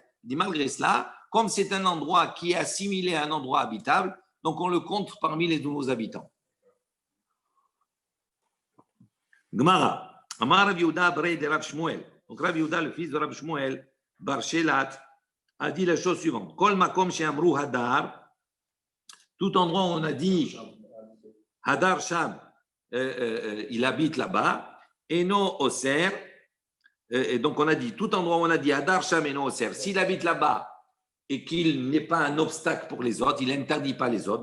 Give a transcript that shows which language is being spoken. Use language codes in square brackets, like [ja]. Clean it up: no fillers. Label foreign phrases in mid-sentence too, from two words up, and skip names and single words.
[fr] Il dit malgré cela, comme c'est un endroit qui est assimilé à un endroit habitable, donc on le compte parmi les nouveaux habitants. Gemara. [arc] אמר רב יהודה בריה ד רב שמואל. [fr] Donc Rav Yehuda, le fils de Rav Shmuel, Bar Shelat, a dit la chose suivante. [he] כל מקום שאמרו הדר, [fr] tout endroit où on a dit [he] הדר שם, [fr] il habite là-bas, [he] אינו אוסר, [fr] Et donc, on a dit, tout endroit où on a dit [he] הדר שם אינו אוסר, [fr] s'il habite là-bas et qu'il n'est pas un obstacle pour les autres, il n'interdit pas les autres.